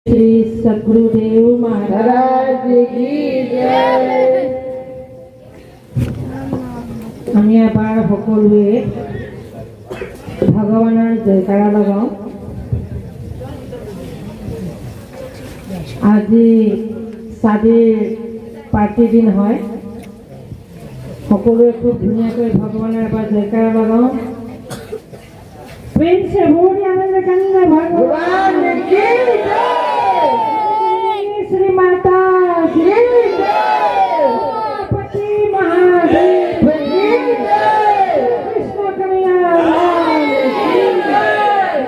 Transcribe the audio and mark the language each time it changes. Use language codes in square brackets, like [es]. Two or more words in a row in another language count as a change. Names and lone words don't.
[hi] श्री सद्गुरुदेव महाराज की जय। [as] আমি এবাৰ সকলোৱে ভগৱানৰ জয়কাৰা লগাওঁ। আজি চাদিৰ পাৰ্টি দিন হয়, সকলোৱে খুব ধুনীয়াকৈ ভগৱানৰ এবাৰ জয়কাৰা লগাওঁ। [hi] प्रेम से बोल आनंद कंद भगवान की जय। श्री माता श्री जय। पति महादेव की जय। कृष्ण कन्हैया की जय।